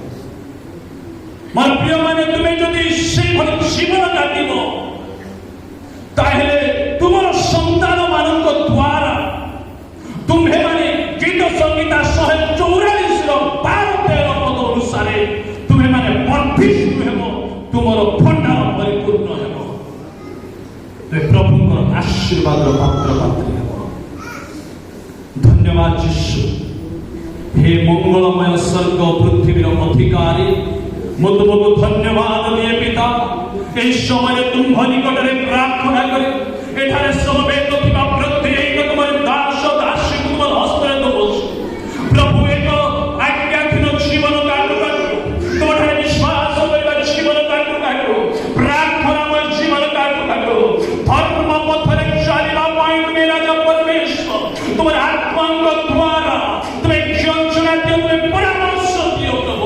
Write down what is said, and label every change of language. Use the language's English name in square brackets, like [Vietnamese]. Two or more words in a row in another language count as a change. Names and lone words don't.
[Odia] ମୋର ପ୍ରିୟମାନେ ତୁମେ ଯଦି ସେଇଭଳି ଜୀବନ କାଟିବ ତାହେଲେ ତୁମର ସନ୍ତାନ ମାନଙ୍କ ଦ୍ୱାରା ତୁମ୍ଭେମାନେ ଗୀତ ସଂଗୀତା 144 12-13 ପଦ ଅନୁସାରେ ତୁମ୍ଭେମାନେ ବର୍ଦ୍ଧିଷ୍ଣୁ ହେବ, ତୁମର ଭଣ୍ଡାର ପରିପୂର୍ଣ୍ଣ ହେବ, ତୁମେ ପ୍ରଭୁଙ୍କର ଆଶୀର୍ବାଦର ପାତ୍ର ପାତ୍ରୀ ହେବ। ଧନ୍ୟବାଦ ଯୀଶୁ। ହେ ମଙ୍ଗଳମୟ ସ୍ୱର୍ଗ ପୃଥିବୀର ଅଧିକାରୀ ମୁଁ ତୁମକୁ ଧନ୍ୟବାଦ ଦିଏ ପିତା। ଏହି ସମୟରେ ତୁମ୍ଭ ନିକଟରେ ପ୍ରାର୍ଥନା କରେ ଏଠାରେ ସମବେତ ଥିବା ପ୍ରତ୍ୟେକ ତୁମର ଦାସ ଦାସୀକୁ ତୁମର ହସ୍ତରେ ଦେଉଛୁ ପ୍ରଭୁ। ଏକ ଆଜ୍ଞାଧୀନ ଜୀବନ କାଟୁ କାଟୁ ତୁମଠାରେ ବିଶ୍ୱାସ କରିବା ଜୀବନ କାଟୁ କାଟୁ ପ୍ରାର୍ଥନାମୟ ଜୀବନ କାଟୁ କାଟୁ ଧର୍ମ ପଥରେ ଚାଲିବା ପାଇଁ ତୁମେ ରାଜା ପରମେଶ୍ୱର ତୁମର ଆତ୍ମାଙ୍କ ଦ୍ୱାରା ତୁମେ ଯନ୍ତ୍ରଣା ଦିଅ, ତୁମେ ପରାମର୍ଶ ଦିଅ ପ୍ରଭୁ।